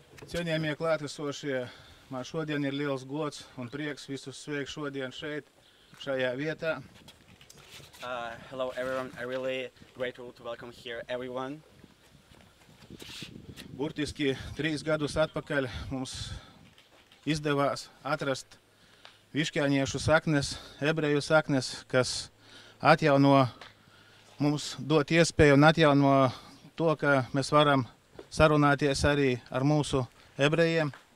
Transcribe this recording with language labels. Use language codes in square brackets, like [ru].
[lv] Cienījamie klātesošie, man šodien ir liels gods un prieks visus sveikt šodien šeit, šajā vietā. [en] Hello everyone, I'm really grateful to welcome here everyone. [lv] Burtiski 3 gadus atpakaļ mums izdevās atrast višķāniešu saknes, ebreju saknes, kas atjauno mums dot iespēju un atjauno to, ka mēs varam sarunāties arī ar mūsu ebrejiem.